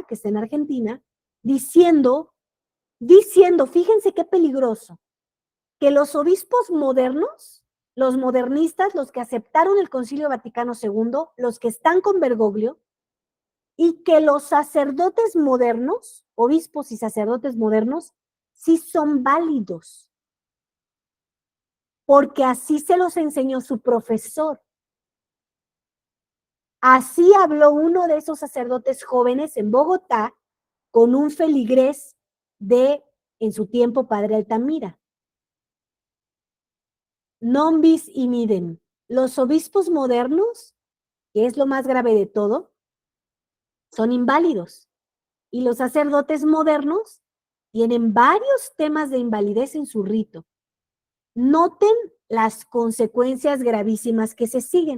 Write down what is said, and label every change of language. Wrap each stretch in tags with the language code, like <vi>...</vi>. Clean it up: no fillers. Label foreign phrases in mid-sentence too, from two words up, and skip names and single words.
<es>que está en Argentina, diciendo, fíjense qué peligroso, que los obispos modernos, los modernistas, los que aceptaron el Concilio Vaticano II, los que están con Bergoglio, y que los sacerdotes modernos, obispos y sacerdotes modernos, sí son válidos, porque así se los enseñó su profesor. Así habló uno de esos sacerdotes jóvenes en Bogotá con un feligrés de, en su tiempo, padre Altamira.</es> <la>Non bis in idem.</la> <es>Los obispos modernos, que es lo más grave de todo, son inválidos. Y los sacerdotes modernos tienen varios temas de invalidez en su rito. Noten las consecuencias gravísimas que se siguen.</es>